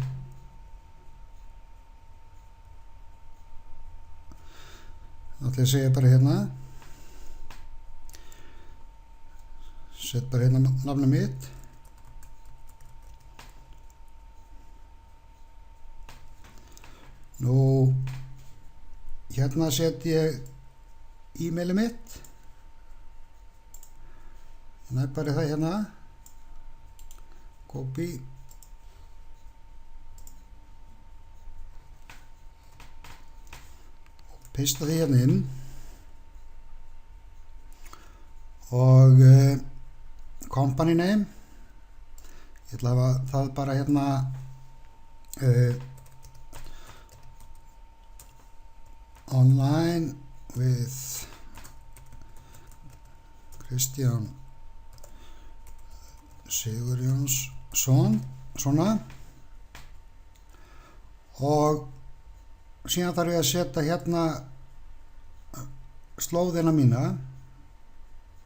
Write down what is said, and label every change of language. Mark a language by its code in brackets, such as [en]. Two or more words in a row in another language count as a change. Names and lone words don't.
[is] þá ætla ég að segja bara hérna set bara hérna nafnið mitt nú hérna set ég e-mailið mitt hérna er bara það hérna copy og pista því hérna inn og [en] company name [is] ég ætla að hafa það bara hérna [en] online with [is] Kristján Sigurjónsson svona og síðan þarf ég að setja hérna slóðina mína